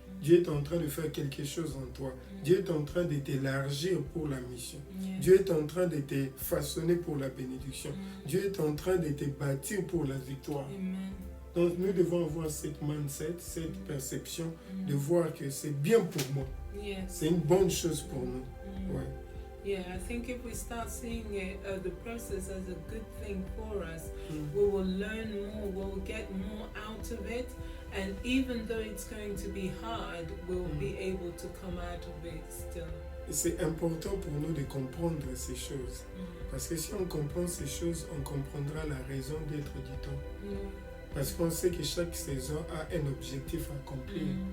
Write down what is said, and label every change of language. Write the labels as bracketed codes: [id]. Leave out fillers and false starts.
[fr] Dieu est en train de faire quelque chose en toi. Dieu est en train de t'élargir pour la mission. Dieu est en train de te façonner pour la bénédiction. Dieu est en train de te bâtir pour la victoire. Donc nous devons avoir cette mindset, cette perception de voir que c'est bien pour moi. C'est une bonne chose pour nous. [en] Yeah, I think if we start seeing the process as a good thing for us, we will learn more, we'll get more out of it, and even though it's going to be hard, we'll be able to come out of it still. [fr] C'est important pour nous de comprendre ces choses. Parce que si on comprend ces choses, on comprendra la raison d'être du temps. Parce qu'on sait que chaque saison a un objectif à accomplir.